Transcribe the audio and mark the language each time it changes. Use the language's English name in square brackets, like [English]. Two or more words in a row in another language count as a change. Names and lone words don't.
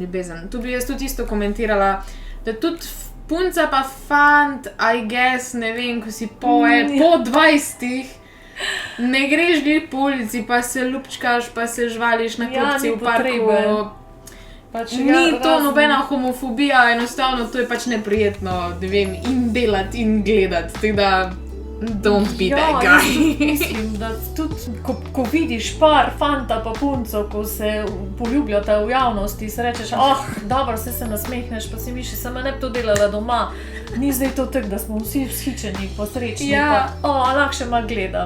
[Slovenian] Tu bi jaz tudi isto komentirala, da tudi punca pa fant, [English] I guess, [Slovenian] ne vem, ko si po 20-ih, ne greš glih po ulici, pa se ljubčkaš, pa se žvališ na klopci v parku. Ni to nobena homofobija, enostavno to je pač neprijetno, ne vem, in delati in gledati, tako da [English] don't be that guy. [Slovenian] Mislim, da tudi, ko vidiš par fanta pa punco, ko se poljubljata v javnosti, se rečeš, dobro, se nasmehneš, pa si misliš, sama ne bi to delala doma. Ni zdaj to tako, da smo vsi vzhičeni, posrečni, pa lahko še malo gledam.